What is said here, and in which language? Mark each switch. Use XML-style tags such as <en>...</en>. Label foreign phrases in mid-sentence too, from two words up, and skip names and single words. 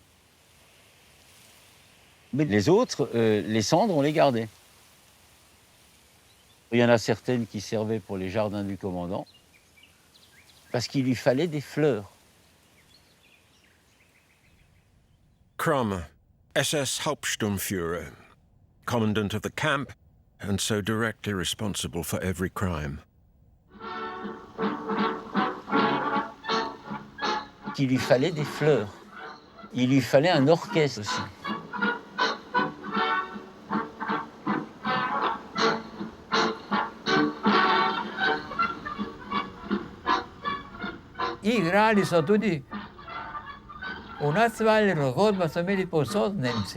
<fr>Mais les autres, les cendres, on les gardait. Il y en a certaines qui servaient pour les jardins du commandant, parce qu'il lui fallait des fleurs.</fr> <en>Kramer, SS Hauptsturmführer, commandant of the camp, and so directly responsible for every crime.</en> <fr>Il lui fallait des fleurs. Il lui fallait un orchestre aussi.</fr> <sl>Igrali so tudi v Natzweileru, godba so imeli povsod Nemci.</sl>